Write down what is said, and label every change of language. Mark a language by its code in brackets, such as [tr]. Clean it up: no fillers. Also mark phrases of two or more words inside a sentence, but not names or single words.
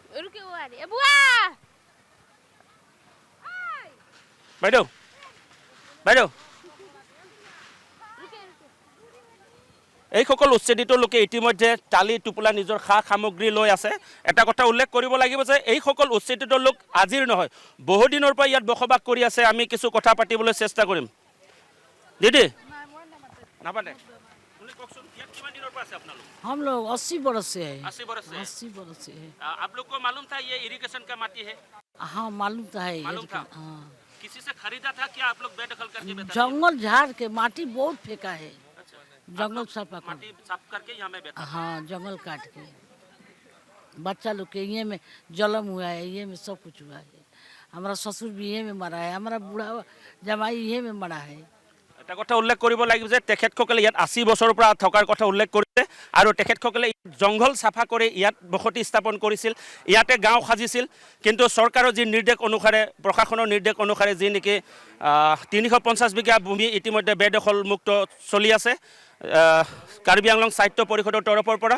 [as] বাইদেউ এইসকল উচ্ছেদিত লোকে ইতিমধ্যে টালি টোপোলা নিজৰ সা সামগ্ৰী লৈ আছে। এটা কথা উল্লেখ কৰিব লাগিব যে এইসকল উচ্ছেদিত লোক আজিৰ নহয়, বহুদিনৰ পৰা ইয়াত বসবাস কৰি আছে। আমি কিছু কথা পাতিবলৈ চেষ্টা কৰিম। দিদি নাপাতে [hi] हम लोग 80 बरस से है। 80 बरस से 80 बरस से है। आप लोग को मालूम था ये इरिगेशन का माटी है? हाँ मालूम था है। मालूम था? हाँ। किसी से खरीदा था क्या आप लोग बेदखल करके बेचा? जंगल झाड़ के माटी बहुत फेंका है, अच्छा, जंगल सफा कर। माटी साफ करके यहाँ में बेचा? हाँ जंगल काट के बच्चा लोग के ये में जलम हुआ है, ये में सब कुछ हुआ है। हमारा ससुर भी ये में मरा है, हमारा बूढ़ा जमाई ये में मरा है। [as] এটা কথা উল্লেখ কৰিব লাগিব যে তেখেতসকলে ইয়াত 80 বছৰৰ পৰা থকাৰ কথা উল্লেখ কৰিছে আৰু তেখেতসকলে জংঘল চাফা কৰি ইয়াত বসতি স্থাপন কৰিছিল, ইয়াতে গাঁও সাজিছিল। কিন্তু চৰকাৰৰ যি নিৰ্দেশ অনুসাৰে, প্ৰশাসনৰ নিৰ্দেশ অনুসাৰে যি নেকি 350 বিঘা ভূমি ইতিমধ্যে বেদখল মুক্ত চলি আছে কাৰ্বি আংলং সাহিত্য পৰিষদৰ তৰফৰ পৰা।